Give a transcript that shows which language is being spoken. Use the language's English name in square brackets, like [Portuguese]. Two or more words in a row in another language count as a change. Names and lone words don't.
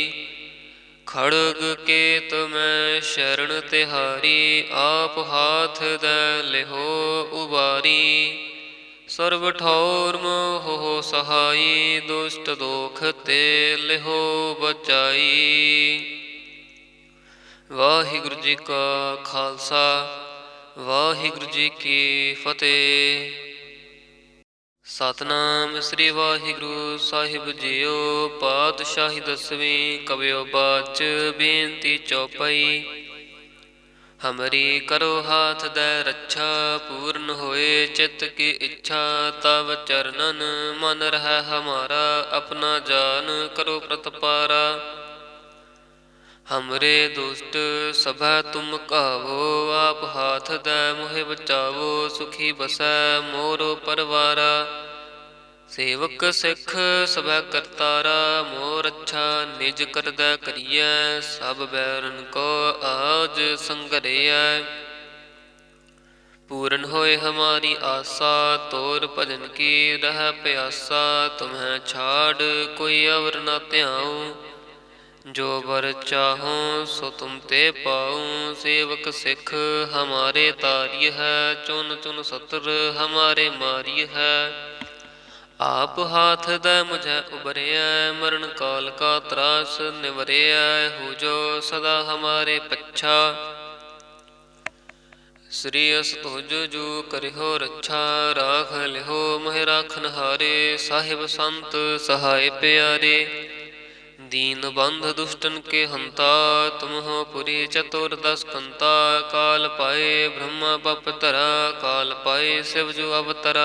[Braj] खड़ग केत मैं शरण तिहारी, आप हाथ दै लिहो उबारी। सर्व ठौर मोह हो सहाई, दुष्ट दोख ते लिहो बचाई। [Punjabi] ਵਾਹਿਗੁਰੂ ਜੀ ਕਾ ਖਾਲਸਾ, ਵਾਹਿਗੁਰੂ ਜੀ ਕੀ ਫਤੇਹ। ਸਤਨਾਮ ਸ੍ਰੀ ਵਾਹਿਗੁਰੂ ਸਾਹਿਬ ਜੀਓ। ਪਾਤਸ਼ਾਹੀ ਦਸਵੀਂ ਕਵਿਯੋ ਬਾਚ ਬੇਨਤੀ ਚੌਪਾਈ। [Braj] हमरी करो हाथ दै रक्षा, पूर्ण होए चित्त की इच्छा। तब चरणन मन रह हमारा, अपना जान करो प्रतपारा। हमरे दुष्ट सभै तुम कावो, आप हाथ दै मोहे बचावो। सुखी बसै मोरो परवारा, सेवक सिख सभै करतारा। मोर अच्छा निज करदै करियै, सब बैरन को आज संघरियै। पूरन होए हमारी आसा, तोर भजन की रह प्यासा। तुम्हें छाड़ कोई अवर न ध्याऊं, जो वर चाहूं सो तुम ते पाऊं। सेवक सिख हमारे तारिय है, चुन चुन सतर हमारे मारिय है। आप हाथ दै मुझे उबरिया, मरण काल का त्रास निवरिया। हो जो सदा हमारे पच्छा, श्री अस तुझ जू करिहो रक्षा। राख लिहो मोहि राखन हारे, साहिब संत सहाय प्यारे। दीन बंध दुष्टन के हंता, तुम हो पुरी चतुर दस कंता। काल पाए ब्रह्मा बप धरा, काल पाए शिव जू अवतरा।